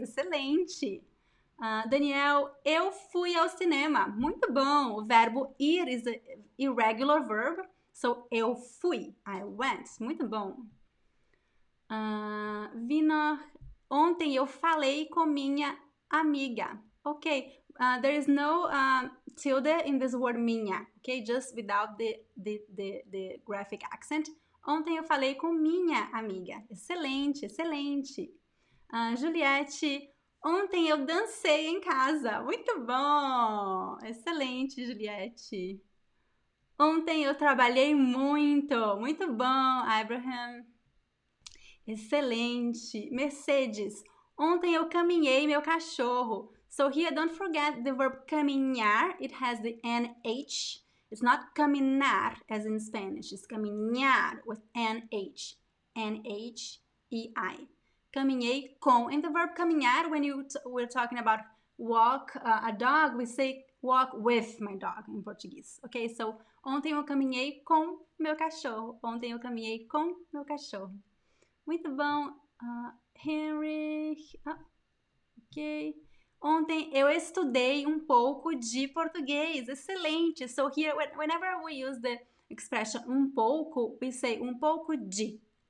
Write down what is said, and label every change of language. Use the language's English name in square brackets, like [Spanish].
[Portuguese] Excelente. Daniel, eu fui ao cinema. Muito bom. O verbo ir [English] is an irregular verb. So, [Portuguese] eu fui. [English] I went. [Portuguese] Muito bom. Vina, ontem eu falei com minha amiga. [English] Okay, there is no tilde in this word minha, okay, just without the graphic accent. [Portuguese] Ontem eu falei com minha amiga. Excelente, excelente. Juliette, ontem eu dancei em casa. Muito bom. Excelente, Juliette. Ontem eu trabalhei muito. Muito bom, Abraham. Excelente. Mercedes, ontem eu caminhei meu cachorro. [English] So here, don't forget the verb caminhar. It has the NH. It's not caminar as in Spanish. It's caminhar with NH. NH-E-I. [Portuguese] caminhei com. [English] And the verb caminhar, when we're talking about walk a dog, we say walk with my dog in Portuguese. Okay, so [Portuguese] ontem eu caminhei com meu cachorro. Ontem eu caminhei com meu cachorro. Muito bom. Henry. Ok. Ontem eu estudei um pouco de português. Excelente. [English] So here, whenever we use the expression um pouco, we say um pouco de.